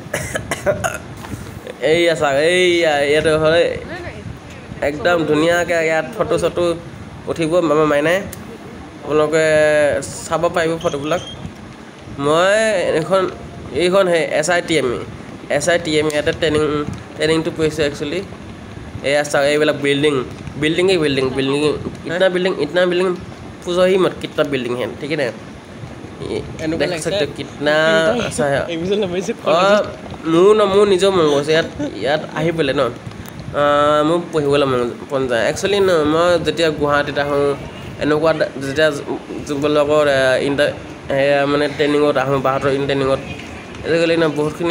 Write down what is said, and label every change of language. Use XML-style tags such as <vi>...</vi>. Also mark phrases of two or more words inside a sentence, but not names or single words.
<as>এইয়া চাওক এইয়া ইয়াতে হয় একদম ধুনীয়াকৈ ইয়াত ফটো চটো উঠিব আমাৰ মাইনাই আপোনালোকে চাব পাৰিব ফটোবিলাক মই এইখন সেই SITM ইয়াতে ট্ৰেইনিংটো কৰিছোঁ একচুৱেলি এয়া চাওক এইবিলাক বিল্ডিং</as> <hi>इतना बिल्डिंग पूछो ही मत कितना बिल्डिंग है ठीक है ना देख सकते हो कितना अच्छा है</hi> <as>মোৰ নিজৰ মন গৈছে ইয়াত আহি পেলাই ন মোৰ পঢ়িবলৈ মন যায় একচুৱেলি ন মই যেতিয়া গুৱাহাটীত আহোঁ এনেকুৱা যেতিয়া যুৱকৰ মানে ট্ৰেইনিঙত আহোঁ বাহঁতৰ ট্ৰেইনিঙত আজিকালি ন বহুতখিনি</as>